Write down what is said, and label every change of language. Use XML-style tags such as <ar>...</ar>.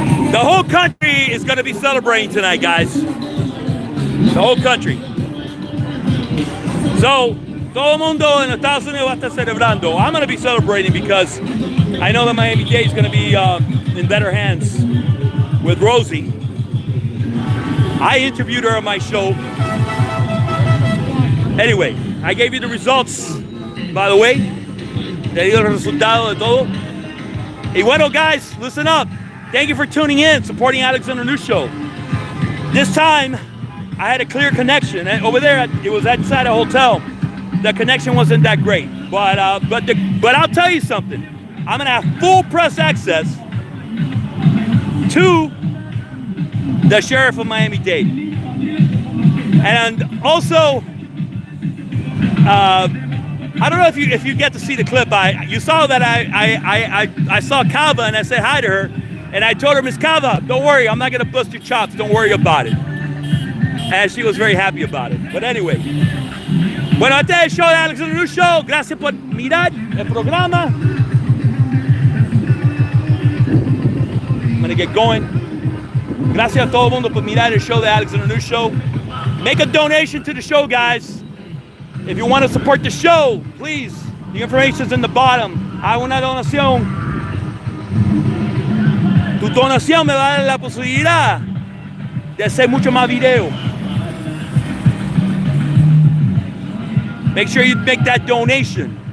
<en>The whole country is going to be celebrating tonight, guys. The whole country.</en> <es>So, todo el mundo en Estados Unidos va a estar celebrando.</es> <en>I'm going to be celebrating because I know that Miami-Dade is going to be in better hands with Rosie. I interviewed her on my show. Anyway, I gave you the results, by the way.</en> <es>Te di el resultado de todo. Y bueno,</es> <en>guys, listen up. Thank you for tuning in, supporting Alexander News Show. This time, I had a clear connection. And over there, it was inside a hotel. The connection wasn't that great. But I'll tell you something. I'm going to have full press access to the sheriff of Miami-Dade. And also, I don't know if you get to see the clip. You saw that I saw Kava and I said hi to her. And I told her, Miss Kava, don't worry, I'm not going to bust your chops. Don't worry about it. And she was very happy about it. But anyway.</en> <es>Bueno, este es el show de Alexander News Show. Gracias por mirar el programa.</es> <en>I'm going to get going.</en> <es>Gracias a todo el mundo por mirar el show de Alexander News Show.</es> <en>Make a donation to the show, guys. If you want to support the show, please. The information is in the bottom.</en> <es>Haga una donación. Tu donación me va a dar la posibilidad de hacer mucho más video.</es> <en>Make sure you make that donation.</en>